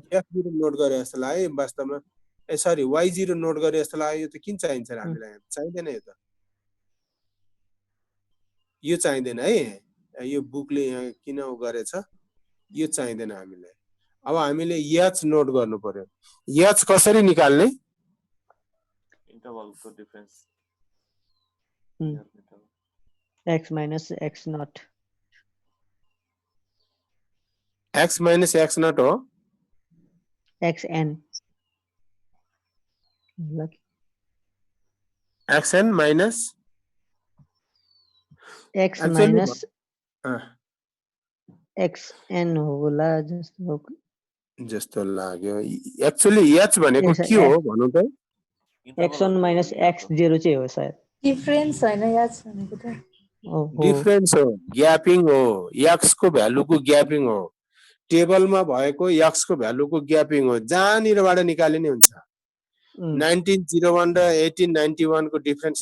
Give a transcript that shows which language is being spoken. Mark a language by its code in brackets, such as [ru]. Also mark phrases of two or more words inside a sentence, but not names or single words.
[ne] x0 नोट गरे जस्तो लाग्यो वास्तवमा ए सरी y0 नोट गरे जस्तो लाग्यो यो त किन चाहिन्छ हामीलाई चाहिदैन यो त यो चाहिदैन है यो बुकले यहाँ किन गरेछ यो चाहिदैन हामीलाई अब हामीले h नोट गर्नु पर्यो h कसरी निकाल्ने इन्टरभलको डिफरेन्स [en] x minus x naught x minus x naught हो xn xn minus x Actually, minus xn होला [ne] जस्तो लाग्यो एक्चुअली h भनेको के हो भन्नु त x1 minus x0 चाहिँ हो सर डिफरेन्स हैन याद छ भनेको त डिफरेन्स हो ग्यापिङ हो x को भ्यालुको ग्यापिङ हो टेबलमा भएको x को भ्यालुको ग्यापिङ हो जहाँनिरबाट निकाले नि हुन्छ 1901 र 1891 को डिफरेन्स